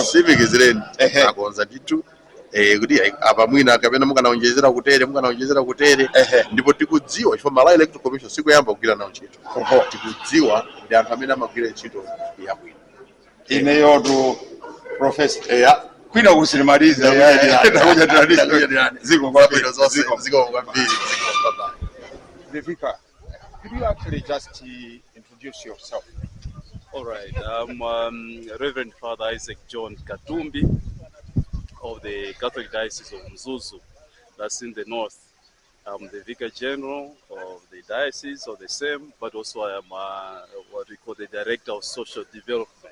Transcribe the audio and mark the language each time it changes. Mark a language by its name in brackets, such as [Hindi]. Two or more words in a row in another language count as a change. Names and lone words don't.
[Nyanja] simikizireni akonza ndithu kuti apa mwina kapena mukanaonjezera kutere ndipo tikudziwa chifukwa Malawi Electoral Commission sikuyamba kugwira nawo ntchito. Tikudziwa ndi anthu amene amagwira ntchito yabwino. Ineyotu Professor kwina kusilimaliza ziko Vivika, [English] could you actually just introduce yourself? All right, I'm Reverend Father Isaac John Katumbi of the Catholic Diocese of Mzuzu, that's in the north. I'm the Vicar General of the Diocese of the same, but also I am what we call the Director of Social Development.